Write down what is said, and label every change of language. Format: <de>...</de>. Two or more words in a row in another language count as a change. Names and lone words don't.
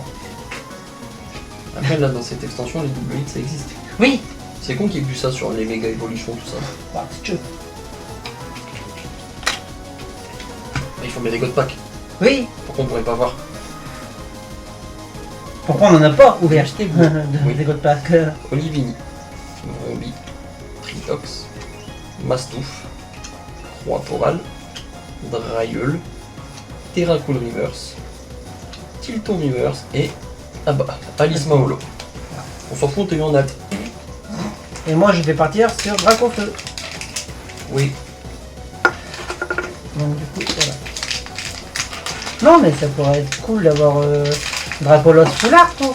<fr>Après, là, dans cette extension, les double hits, ça existe. Oui. C'est con qu'il y ait vu ça sur les méga évolutions, tout ça. Bah, si tu veux. Ils font bien des</fr> <en>God Pack.</en> <fr>Oui. Pourquoi on pourrait pas voir? Pourquoi on en a pas ouvert Achetez-vous. Oui. des</fr> <en>God Pack</en> <fr>Olivini. Rombi. Tritox. Mastouf. Croix-Poral. Drailleul. Terracool Reverse. Tilton Reverse et. Ah bah, Alice Maolo. On s'en fout, on t'a eu en alt. Et moi, je vais partir sur Dracofeu. Oui. Donc, du coup, voilà. Non, mais ça pourrait être cool d'avoir Dracolos</fr> <en>full art,</en> <fr>quoi.</fr>